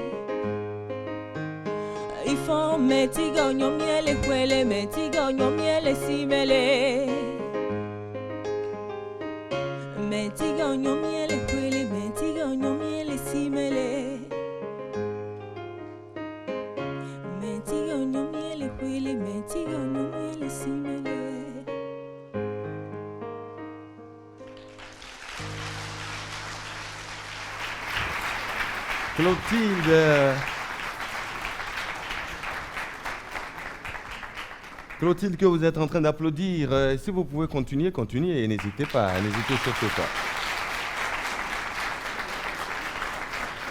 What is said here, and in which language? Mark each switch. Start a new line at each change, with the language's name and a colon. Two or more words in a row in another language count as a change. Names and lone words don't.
Ewe: Ifon metigonyo miele huele, metigonyo miele simele. Metigonyo miele huele, metigonyo miele simele. Metigonyo miele huele, metigonyo miele simele.
French: Clotilde, que vous êtes en train d'applaudir, si vous pouvez continuer et n'hésitez pas, n'hésitez surtout pas.